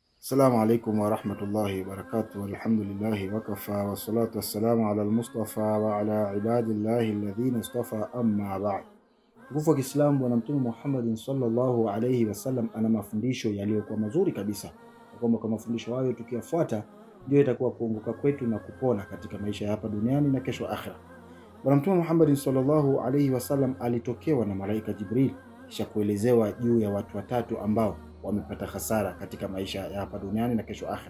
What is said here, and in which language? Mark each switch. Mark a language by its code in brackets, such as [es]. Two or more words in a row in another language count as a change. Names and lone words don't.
[ar] السلام عليكم ورحمة الله وبركاته الحمد لله وكفى والصلاة والسلام على المصطفى وعلى عباد الله الذين اصطفى أما بعد. [sw] Tukufu wa Kiislamu, Bwana Mtume Muhammad [ar] صلى الله عليه وسلم [sw] ana mafundisho yaliyokuwa mazuri kabisa, kwamba kwa mafundisho hayo tukiyafuata ndio itakuwa kuongoka kwetu na kupona katika maisha ya hapa duniani na kesho akhira. Bwana Mtume Muhammad [ar] صلى الله عليه وسلم [sw] alitokewa na malaika Jibril kisha kuelezewa juu ya watu watatu ambao wamepata hasara katika maisha ya hapa duniani na kesho akhira.